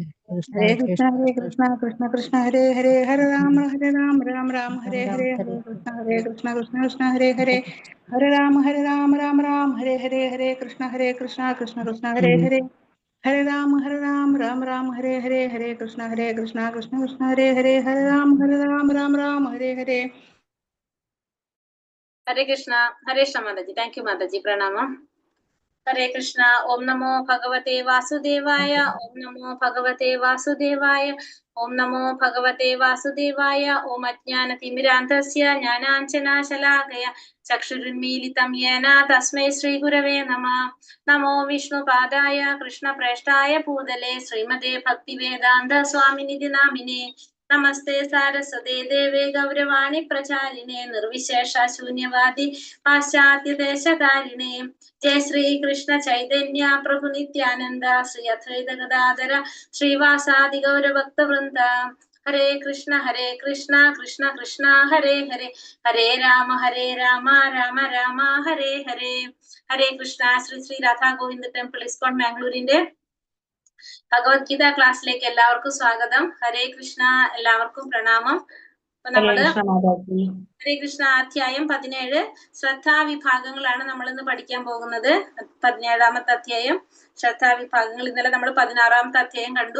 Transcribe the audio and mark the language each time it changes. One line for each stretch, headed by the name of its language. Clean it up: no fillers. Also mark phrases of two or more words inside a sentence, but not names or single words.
Sanskrit: हरे कृष्णा कृष्ण कृष्ण हरे हरे हरे राम राम राम हरे हरे हरे कृष्ण कृष्ण कृष्ण हरे हरे हरे राम राम हरे हरे कृष्ण कृष्ण कृष्ण हरे हरे राम राम हरे हरे कृष्ण कृष्ण कृष्ण हरे हरे राम राम हरे हरे
Hindi: कृष्ण हरे कृष्ण माताजी।
English: thank you
Hindi: माताजी, प्रणाम। हरे कृष्ण।
Sanskrit: ओम नमो भगवते वासुदेवाय, ओम नमो भगवते वासुदेवाय, ओम नमो भगवते वासुदेवाय। ओम अज्ञानतिमिरान्धस्य ज्ञानाञ्जनशलाकया चक्षुरुन्मीलितं येन तस्मै श्रीगुरवे नमः। नमो विष्णुपादाय कृष्णप्रेष्ठाय भूतले श्रीमते भक्तिवेदान्त स्वामिनिधि नामिने। नमस्ते सारस्वते देवे गौरवाणी प्रचारिणे निर्विशेष शून्यवादी पाश्चात्य देशकारिणे। जय श्री कृष्ण चैतन्य प्रभु नित्यानंद श्री अद्वैत गदाधर श्रीवासादि गौर भक्त वृंद। हरे कृष्ण कृष्ण कृष्ण हरे हरे, हरे राम राम राम हरे हरे। हरे कृष्ण।
Malayalam: ശ്രീ ശ്രീ രാധാ ഗോവിന്ദ് ടെമ്പിൾ ഇസ്കോൺ മാംഗ്ലൂരിന്റെ ഭഗവത്ഗീത ക്ലാസ്സിലേക്ക് എല്ലാവർക്കും സ്വാഗതം. ഹരേ കൃഷ്ണ, എല്ലാവർക്കും പ്രണാമം. അപ്പൊ നമ്മള് ഹരേ കൃഷ്ണ അധ്യായം 17 ശ്രദ്ധാവിഭാഗങ്ങളാണ് നമ്മൾ ഇന്ന് പഠിക്കാൻ പോകുന്നത്. 17ാമത്തെ അധ്യായം ശ്രദ്ധാവിഭാഗങ്ങൾ. ഇന്നലെ നമ്മൾ 16ാമത്തെ അധ്യായം കണ്ടു.